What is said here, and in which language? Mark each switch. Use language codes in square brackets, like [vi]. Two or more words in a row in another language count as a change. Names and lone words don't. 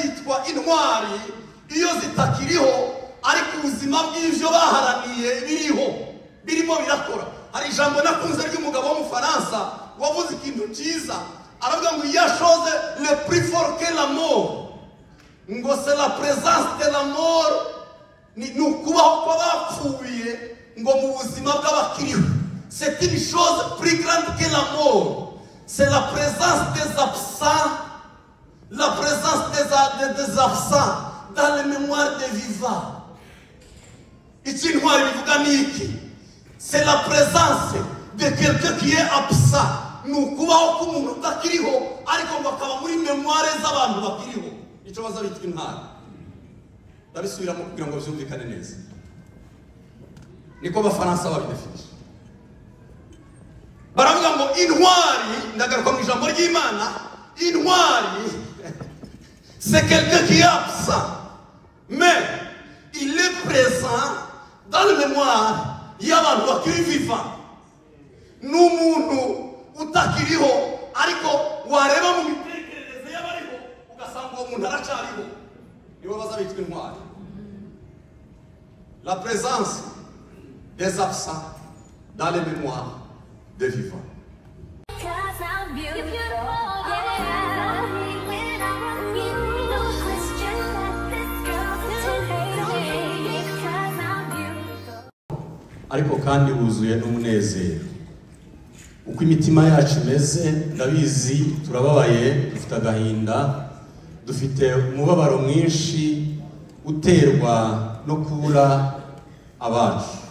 [rw] zitwa intwari iyo zitakiriho ariko ubuzima bw'ivyo baharaniye birimo birakora. Hari ijambo nakunze ry'umugabo w'umufaransa wavuze ikintu cyiza, aravuga ngo ya [fr] chose le plus fort que la mort, [rw] ngo [fr] c'est la présence de la mort, [rw] ni ukubaho kw'abapfuye ngo mu buzima bw'abakiriho. [fr] C'est une chose plus grande que la mort, c'est la présence des absents, la présence des absents dans les mémoires des vivants. [rw] Ici ntwari bivuga niki? [fr] C'est la présence de quelqu'un qui est absent. [rw] Nous kubaho k'umuntu utakiriho ariko ngo akaba muri memoire z'abantu bakiriho. Icyo baza bitwa intwari. Ndabisubiramo kugira ngo byumvikane neza. Niko abafaransa babidefinisha. Baravuga ngo intwari, ndagaruka mu ijambo ry'Imana, intwari [fr] c'est quelqu'un qui est absent, mais il est présent dans la mémoire [rw] y'abantu bakiri vivant. N'umuntu utakiriho ariko wareba mu mitekerereze y'abariho ugasanga uwo muntu aracariho, niwe baza bitwa intwari. [fr] La présence des absents dans les mémoires des vivants. [rw] Ariko kandi wuzuye n'umunezero. Uko imitima yacu imeze ndabizi, turababaye, dufite agahinda, dufite umubabaro mwinshi uterwa no kubura abacu.